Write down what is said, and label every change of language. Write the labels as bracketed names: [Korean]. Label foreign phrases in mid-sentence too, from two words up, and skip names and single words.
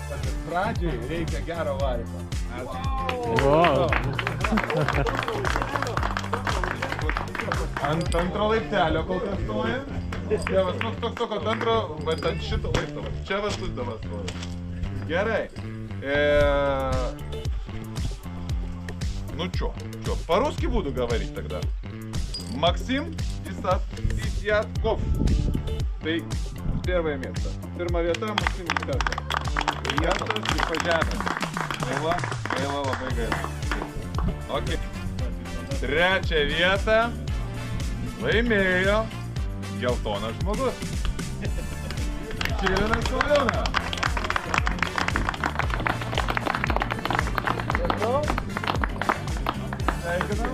[Lithuanian] Pradžiai reikia gero variko. Wow. Ant antro laiptelio kol kas stoja. Čia vas, toks ant antro, bet ant šito laipto. Čia vas tu dabar stoja. Gerai. [Russian] Ну чё, по-русски буду говорить тогда. Максим Исятков. Ты первое место. Первая вета Максим Исятков. Клиентас и пожарный. [Lithuanian] Gaila labai gaila. Okei. Trečia vieta laimėjo geltonas žmogus. Žilvinas Sauliūnas. Sveikinam.